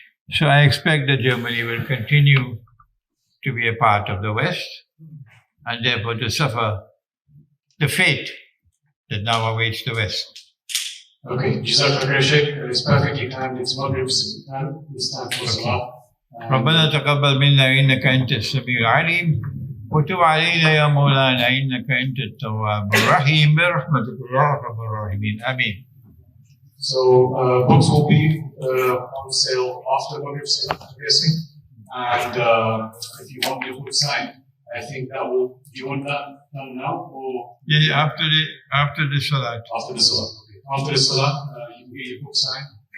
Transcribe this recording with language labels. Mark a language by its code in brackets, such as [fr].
[en] So I expect that Germany will continue to be a part of the West and therefore to suffer the fate that now awaits the West. Okay, Jazakallah Sheikh, it's perfectly timed. It's Maghrib's time. It's time for Salah. [ar] ربنا تقبل منا إنك أنت السميع العليم وتب علينا يا مولانا إنك أنت التواب الرحيم برحمتك يا أرحم الراحمين آمين. [en] So books will be on sale after Maghrib, I'm guessing. And if you want your book signed, I think that will. Do you want that done now or Yeah, after the salat. after the salah? Okay. After the salah, you can get your book signed.